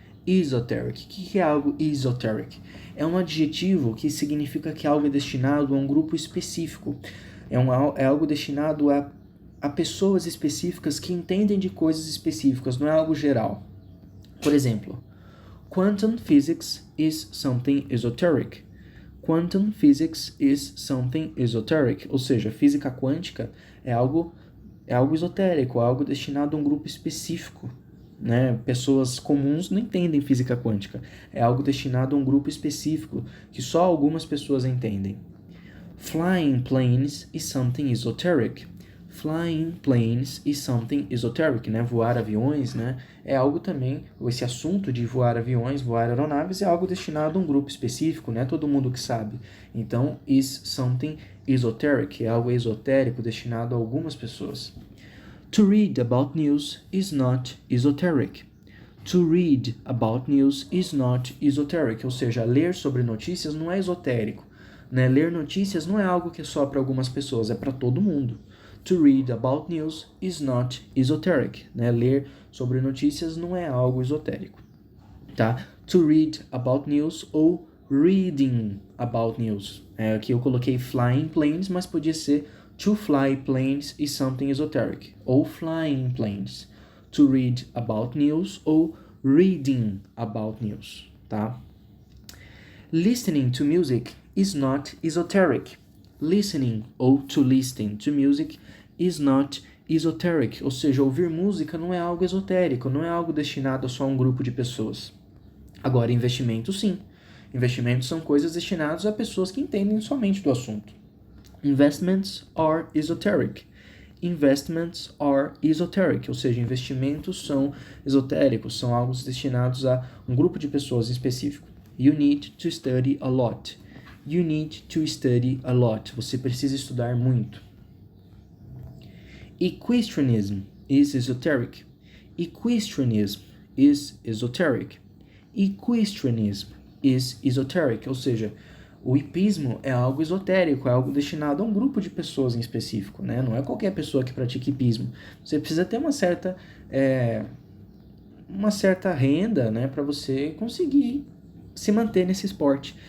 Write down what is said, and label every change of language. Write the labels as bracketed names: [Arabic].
[Portuguese] O que é algo esoteric? É um adjetivo que significa que algo é destinado a um grupo específico. É algo destinado a pessoas específicas que entendem de coisas específicas, não é algo geral. Por exemplo, [English] quantum physics is something esoteric. Quantum physics is something esoteric. [Portuguese] Ou seja, física quântica é algo esotérico, algo destinado a um grupo específico. Né? Pessoas comuns não entendem física quântica. É algo destinado a um grupo específico que só algumas pessoas entendem. [English] Flying planes is something esoteric. Flying planes is something esoteric, né? [Portuguese] Voar aviões, né? É algo também, esse assunto de voar aviões, voar aeronaves é algo destinado a um grupo específico, né? Todo mundo que sabe. Então, [English] is something esoteric, [Portuguese] é algo esotérico destinado a algumas pessoas. [English] To read about news is not esoteric. To read about news is not esoteric, [Portuguese] ou seja, ler sobre notícias não é esotérico. Né? Ler notícias não é algo que é só para algumas pessoas, é para todo mundo. [English] To read about news is not esoteric. [Portuguese] Né? Ler sobre notícias não é algo esotérico. Tá? [English] To read about news ou reading about news. [Portuguese] Aqui eu coloquei [English] flying planes, [Portuguese] mas podia ser [English] to fly planes is something esoteric. Ou flying planes. To read about news ou reading about news. Tá? Listening to music is not esoteric. Listening ou to listen to music is not esoteric. [Portuguese] Ou seja, ouvir música não é algo esotérico, não é algo destinado a só um grupo de pessoas. Agora, investimento sim. Investimentos são coisas destinadas a pessoas que entendem somente do assunto. [English] Investments are esoteric. Investments are esoteric, [Portuguese] ou seja, investimentos são esotéricos, são algo destinados a um grupo de pessoas em específico. [English] You need to study a lot. You need to study a lot. [Portuguese] Você precisa estudar muito. [English] Equestrianism is esoteric. Equestrianism is esoteric. Equestrianism is esoteric, [Portuguese] ou seja, o hipismo é algo esotérico, é algo destinado a um grupo de pessoas em específico, né? Não é qualquer pessoa que pratica hipismo. Você precisa ter uma certa renda, né, para você conseguir se manter nesse esporte.